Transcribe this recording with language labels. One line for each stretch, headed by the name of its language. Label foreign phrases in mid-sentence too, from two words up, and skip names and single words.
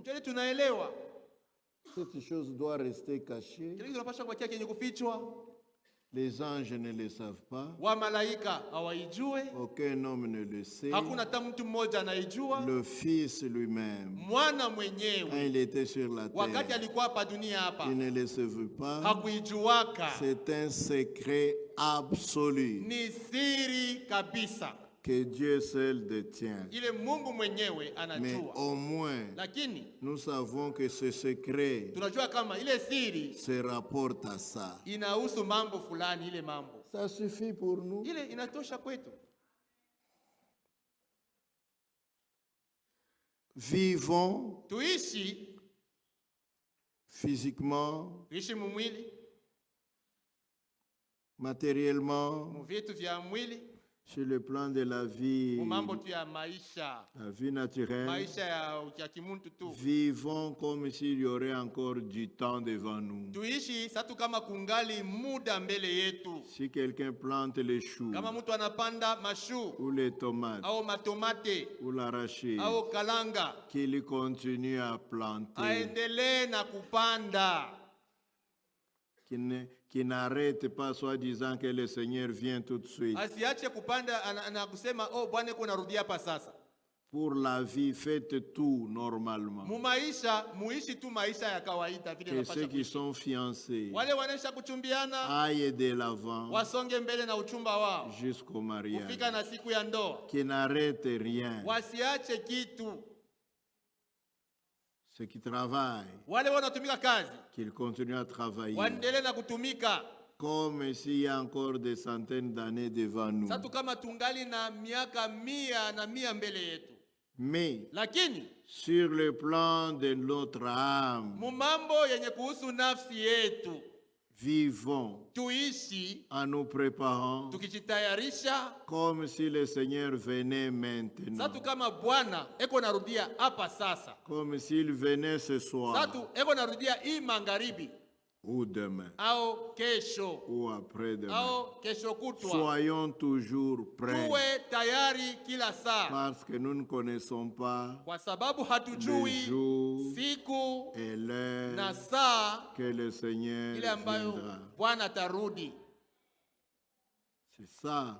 Swahili: Ndio tunaelewa.
French: cette chose doit rester cachée.
Swahili: Kile tunapaswa kubakia kenye kufichwa.
French: Les anges ne le savent pas.
Swahili: Wa malaika hawaijue.
French: Aucun homme ne le sait.
Swahili: Hakuna hata mtu mmoja anaijua.
French: Le Fils lui-même,
Swahili: Mwana
French: quand
Swahili: mwenyewe
French: il était sur la
Swahili: wakati
French: terre,
Swahili: alikuwa hapa dunia hapa
French: il ne le savait pas.
Swahili: hakuijuaka.
French: C'est un secret absolu
Swahili: Ni siri kabisa.
French: que Dieu seul détient.
Swahili: Ile Mungu mwenyewe
French: Mais
Swahili: anajua.
French: au moins,
Swahili: Lakini
French: nous savons que ce secret
Swahili: tunajua kama ile siri
French: se rapporte à ça.
Swahili: inahusu mambo fulani. Ile mambo
French: Ça suffit pour nous.
Swahili: ile inatosha kwetu.
French: Vivons
Swahili: Tuishi
French: physiquement,
Swahili: mumwili,
French: matériellement,
Swahili: muvitu vya mwili,
French: sur le plan de la vie,
Swahili: mambo tu ya maisha,
French: la vie naturelle.
Swahili: maisha ya kimuntu tu.
French: Vivons comme s'il y aurait encore du temps devant nous.
Swahili: Tuishi satu kama kungali muda mbele yetu.
French: Si quelqu'un plante les choux,
Swahili: Kama mtu anapanda mashu,
French: ou les tomates,
Swahili: au matomate,
French: ou l'arachide,
Swahili: au kalanga,
French: qu'il continue à planter,
Swahili: aendelee na kupanda.
French: qui n'arrête pas soi-disant que le Seigneur vient tout de suite.
Swahili: Asiache kupanda na kusema oh Bwana yuko narudia hapa sasa.
French: Pour la vie, faites tout normalement.
Swahili: Mumaisha, muishi tu maisha ya kawaida vile
French: Que
Swahili: napasha
French: ceux qui
Swahili: kuishi.
French: sont fiancés
Swahili: Wale wanaisha kuchumbiana
French: aillent de l'avant
Swahili: wasonge mbele na uchumba wao
French: jusqu'au mariage.
Swahili: kufika na siku ya ndoa.
French: Qui n'arrêtent rien.
Swahili: Wasiache kitu.
French: Ceux qui travaillent,
Swahili: Wale wanatumika kazi
French: qu'ils continuent à travailler.
Swahili: waendelee na kutumika.
French: Comme s'il y a encore des centaines d'années devant nous.
Swahili: Sasa kama tungali na miaka 100 mbele yetu.
French: Mais
Swahili: Lakini
French: sur le plan de notre âme,
Swahili: mumambo yenye kuhusu nafsi yetu
French: vivons
Swahili: tuishi
French: en nous préparant
Swahili: tukijitayarisha.
French: comme si le Seigneur venait maintenant.
Swahili: Sasa kama Bwana eko narudia hapa sasa.
French: Comme s'il venait ce soir
Swahili: Sasa eko narudia hii magharibi
French: ou demain
Swahili: au kesho
French: ou après-demain.
Swahili: au kesho kutwa.
French: Soyons toujours prêts
Swahili: Tuwe tayari kila saa,
French: parce que nous ne connaissons pas
Swahili: kwa sababu
French: le
Swahili: hatujui
French: jour
Swahili: siku
French: et
Swahili: na
French: l'heure
Swahili: saa
French: que le Seigneur
Swahili: ile ambayo
French: viendra.
Swahili: Bwana atarudi.
French: C'est ça.